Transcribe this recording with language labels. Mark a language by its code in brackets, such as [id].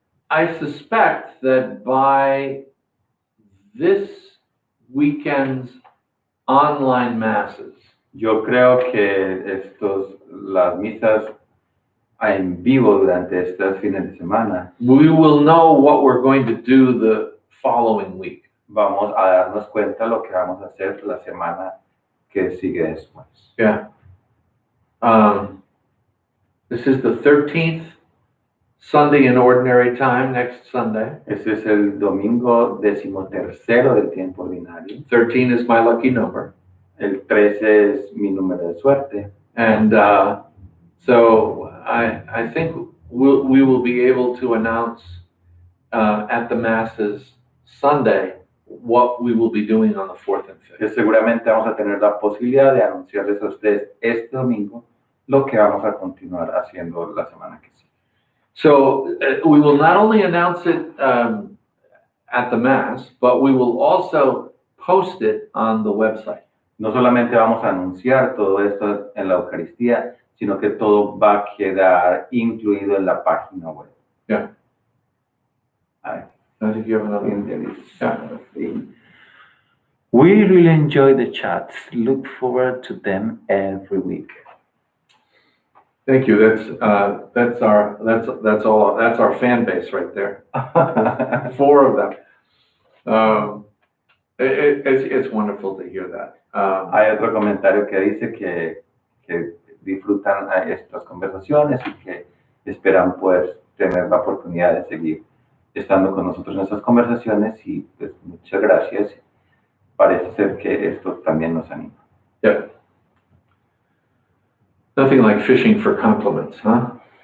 [en] I suspect that by this weekend's online masses, [es] Yo creo que las misas en vivo durante estos fines de semana, [en] we will know what we're going to do the following week. [es] Vamos a darnos cuenta lo que vamos a hacer la semana que sigue después. [en] Yeah. This is the 13th Sunday in ordinary time, next Sunday. [es] Ese es el domingo 13º del tiempo ordinario. [en] 13 is my lucky number. [es] El 13 es mi número de suerte. [en] And so I think we will be able to announce at the Masses Sunday what we will be doing on the 4th and 5th. [es] Seguramente vamos a tener la posibilidad de anunciarles a ustedes este domingo lo que vamos a continuar haciendo la semana que sigue. [en] So we will not only announce it at the Mass, but we will also post it on the website. [es] No solamente vamos a anunciar todo esto en la Eucaristía, sino que todo va a quedar incluido en la página web. [en] Yeah. I think you have another thing. We really enjoy the chats. Look forward to them every week. Thank you. That's our fan base right there. 4 of them. It's wonderful to hear that. [es] Hay otro comentario que dice que disfrutan estas conversaciones y que esperan poder tener la oportunidad de seguir estando con nosotros en estas conversaciones y pues muchas gracias. Parece ser que esto también nos anima. [en] Yeah. Nothing like fishing for compliments, huh?